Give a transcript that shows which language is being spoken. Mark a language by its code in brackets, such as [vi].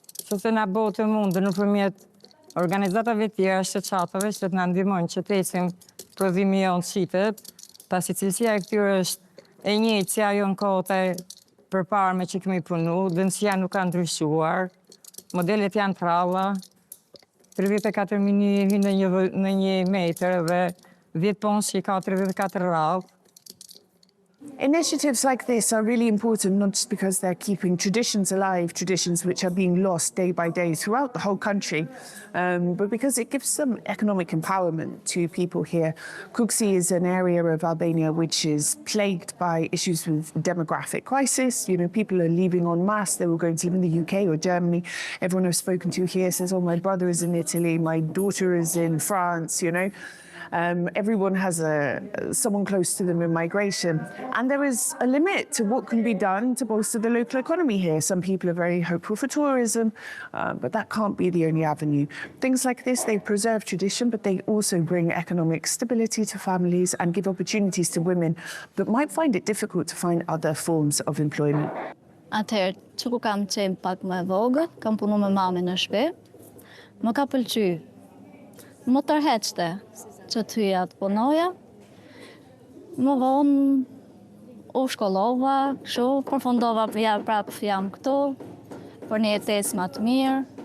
[sq] Se na bëhet të mundë nëpërmjet organizatave tjera, shoqatave që të na ndihmojnë që të ecim prodhimi jonë shitet, pasi cilësia e këtyre është e njëjtë si ajo në kohët e përparme që kemi punu, dënësia nuk ka ndryshuar, modelet janë tralla, 34 mm në një metër dhe 10 ponç që i ka 34 radhë. [en] Initiatives like this are really important, not just because they're keeping traditions alive, traditions which are being lost day by day throughout the whole country, but because it gives some economic empowerment to people here. Kukësi is an area of Albania which is plagued by issues with demographic crisis. You know, people are leaving en masse. They were going to live in the UK or Germany. Everyone I've spoken to here says, oh, my brother is in Italy, my daughter is in France, you know. Everyone has someone close to them in migration. And there is a limit to what can be done to bolster the local economy here. Some people are very hopeful for tourism, but that can't be the only avenue. Things like this, they preserve tradition, but they also bring economic stability to families and give opportunities to women that might find it difficult to find other forms of employment. [sq] Atëherë, që ku kam qenë pak më e vogël, kam punu me mami në shtëpi, më ka pëlqy. Më tërheqte që të hyja të punoja. Më vonë u shkollova, kështu, përfundova prapë jam këtu, për një jetesë më të mirë.